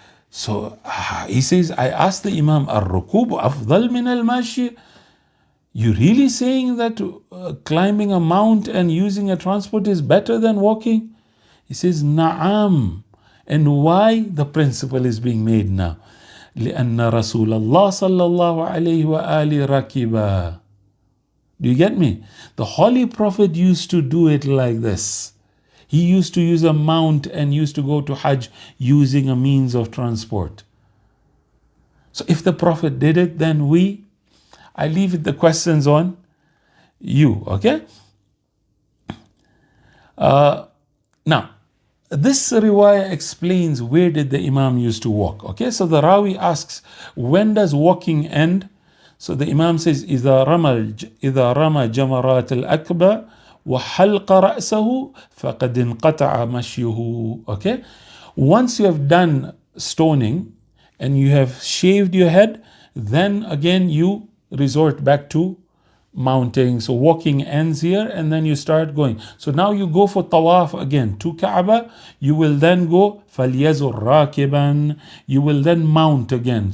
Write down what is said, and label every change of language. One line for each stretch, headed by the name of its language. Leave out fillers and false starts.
English: So he says, I asked the Imam,
Arabic: الرُّكُوب أَفْضَلْ مِنَ الْمَشْيِ.
English: You really saying that climbing a mount and using a transport is better than walking? He says, Na'am. And why? The principle is being made now.
Arabic: لأن رسول الله صلى الله عليه وآله ركبا.
English: Do you get me? The Holy Prophet used to do it like this. He used to use a mount and used to go to Hajj using a means of transport. So if the Prophet did it, then I leave the questions on you, okay? Now, this riwayah explains where did the Imam used to walk, okay? So the Rawi asks, when does walking end? So the Imam says,
Arabic: إِذَا رَمَى جَمَرَاتِ الْأَكْبَى وَحَلْقَ رَأْسَهُ فَقَدْ انْقَطَعَ مَشْيُهُ.
English: Okay? Once you have done stoning and you have shaved your head, then again you resort back to mounting. So walking ends here and then you start going. So now you go for tawaf again to Kaaba. You will then go
Arabic: فَلْيَزُرْ رَاكِبًا.
English: You will then mount again.